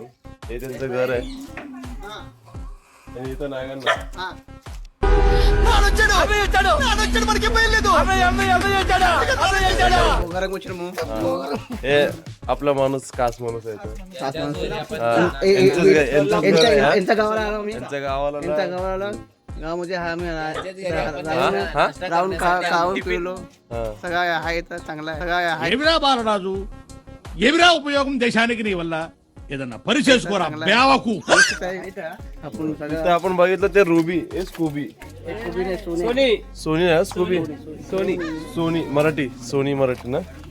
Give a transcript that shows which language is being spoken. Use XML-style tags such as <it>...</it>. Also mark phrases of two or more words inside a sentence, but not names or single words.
<mr>हे त्यांचं घर आहे आणि इथं नागांना हे आपला माणूस कास माणूस आहे तो. यांच्या गावाला गावामध्ये राहून खाऊन पिलो सगळं आहे तर चांगला आहे. सगळं आहे.</mr> <te>ఏమిరా బాలరాజు, ఏమిరా ఉపయోగం దేశానికి నీ వల్ల? ఏదన్నా పని చేసుకోరా బేవకు.</te> <mr>आपण इथं आपण बघितलं ते रुबी हे स्कूबी, सोनी ना स्कूबी, सोनी मराठी, सोनी मराठी ना.</mr>